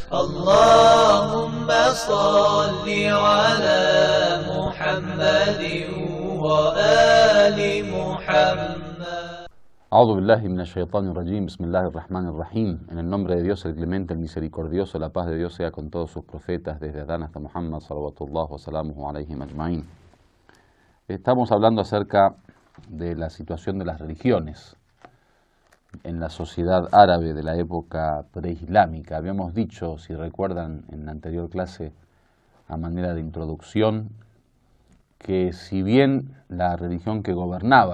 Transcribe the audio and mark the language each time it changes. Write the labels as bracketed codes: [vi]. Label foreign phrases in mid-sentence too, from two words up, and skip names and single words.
[ar] اللهم صل على محمد وآل محمد. أعوذ بالله من الشيطان الرجيم. بسم الله الرحمن الرحيم. [es] En el nombre de Dios, el clemente, el misericordioso, la paz de Dios sea con todos sus profetas, desde Adán hasta Muhammad, [ar] صلوات الله وسلامه عليهم أجمعين. [es] Estamos hablando acerca de la situación de las religiones en la sociedad árabe de la época preislámica. Habíamos dicho, si recuerdan en la anterior clase, a manera de introducción, que si bien la religión que gobernaba